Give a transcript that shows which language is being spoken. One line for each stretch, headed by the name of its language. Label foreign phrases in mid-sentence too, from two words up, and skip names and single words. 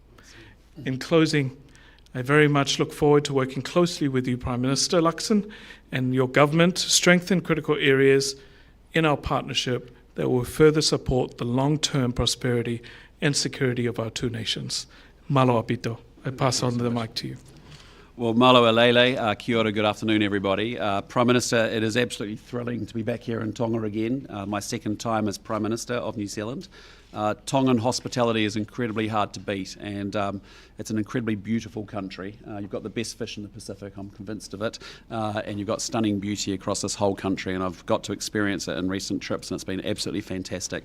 English: In closing, I very much look forward to working closely with you, Prime Minister Luxon, and your government to strengthen critical areas in our partnership that will further support the long-term prosperity and security of our two nations.
Tongan: Malo apito.
English: I pass on the mic to you. Well,
Tongan: malo alele,
Māori: kia ora,
English: good afternoon everybody. Prime Minister, it is absolutely thrilling to be back here in Tonga again, my second time as Prime Minister of New Zealand. Tongan hospitality is incredibly hard to beat, and it's an incredibly beautiful country. You've got the best fish in the Pacific, I'm convinced of it, and you've got stunning beauty across this whole country, and I've got to experience it in recent trips, and it's been absolutely fantastic.